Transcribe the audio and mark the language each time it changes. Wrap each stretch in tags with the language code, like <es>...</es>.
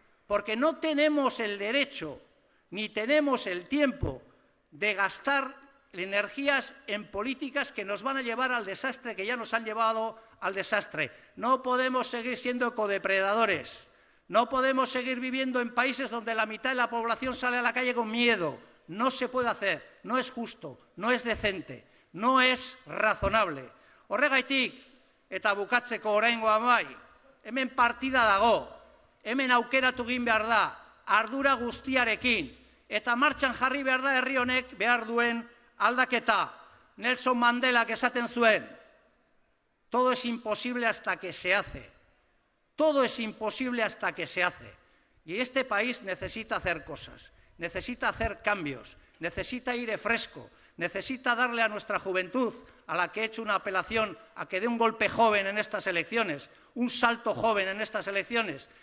<es>Porque no tenemos el derecho ni tenemos el tiempo de gastar energías en políticas que nos van a llevar al desastre, que ya nos han llevado al desastre. No podemos seguir siendo ecodepredadores. No podemos seguir viviendo en países donde la mitad de la población sale a la calle con miedo. No se puede hacer, no es justo, no es decente, no es razonable.</es> <eu>Horregaitik, eta bukatzeko oraingoa bai, hemen partida dago, hemen aukeratu egin behar da, ardura guztiarekin, eta martxan jarri behar da herri honek behar duen aldaketa.</eu> <es>Nelson Mandelak</es> <eu>esaten zuen,</eu> <es>todo es imposible hasta que se hace. Todo es imposible hasta que se hace. Y este país necesita hacer cosas, necesita hacer cambios, necesita aire fresco, necesita darle a nuestra juventud, a la que he hecho una apelación a que dé un golpe joven en estas elecciones, un salto joven en estas elecciones.</es>